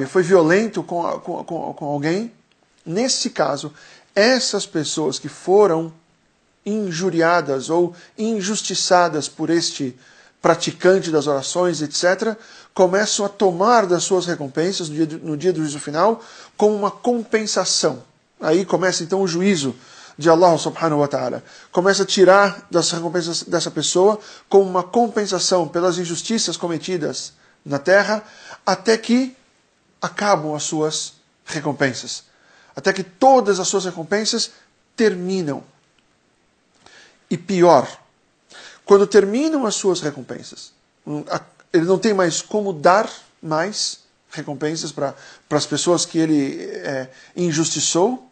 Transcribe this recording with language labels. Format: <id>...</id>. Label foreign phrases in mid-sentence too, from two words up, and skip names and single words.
<pt>Foi violento com alguém. Nesse caso, essas pessoas que foram injuriadas ou injustiçadas por este praticante das orações, etc., começam a tomar das suas recompensas no dia do juízo final como uma compensação. Aí começa então o juízo de</pt> <ar>الله سبحانه وتعالى.</ar> <pt>Começa a tirar das recompensas dessa pessoa como uma compensação pelas injustiças cometidas na terra, até que acabam as suas recompensas. Até que todas as suas recompensas terminam. E pior, quando terminam as suas recompensas, ele não tem mais como dar mais recompensas para as pessoas que ele injustiçou.</pt>